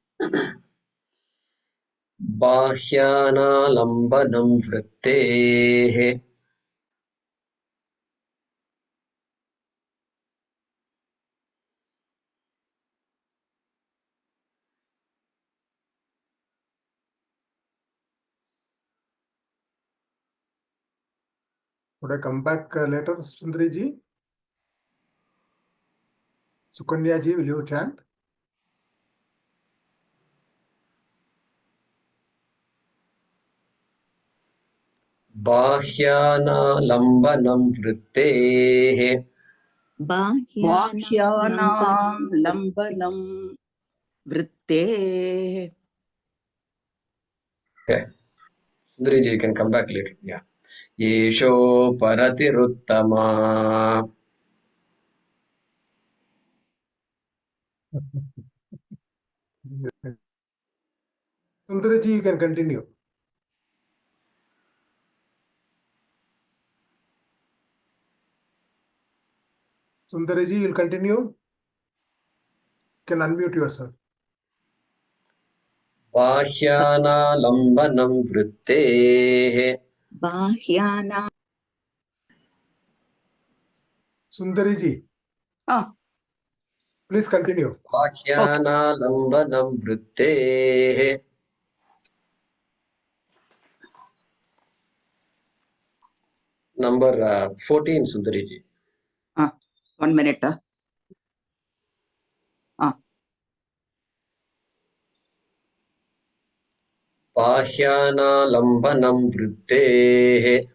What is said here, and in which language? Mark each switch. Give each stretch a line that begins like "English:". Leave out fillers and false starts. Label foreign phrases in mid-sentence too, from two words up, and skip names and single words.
Sanskrit: Bahyanalambanam vrittehe.
English: Would I come back later, Sundari ji? Sukanya ji, will you chant?
Sanskrit: Bahyanalambanam vrittehe. Bahyanaam lambanam vrittehe.
English: Okay. Sundari ji, you can come back later. Yeah.
Sanskrit: Yesho paratiruttama.
English: Sundari ji, you can continue. Sundari ji, you'll continue. You can unmute yourself.
Sanskrit: Bahyanalambanam vrittehe. Bahyana.
English: Sundari ji, please continue.
Sanskrit: Bahyanalambanam vrittehe.
English: Number 14, Sundari ji. 1 minute.
Sanskrit: Bahyanalambanam vrittehe.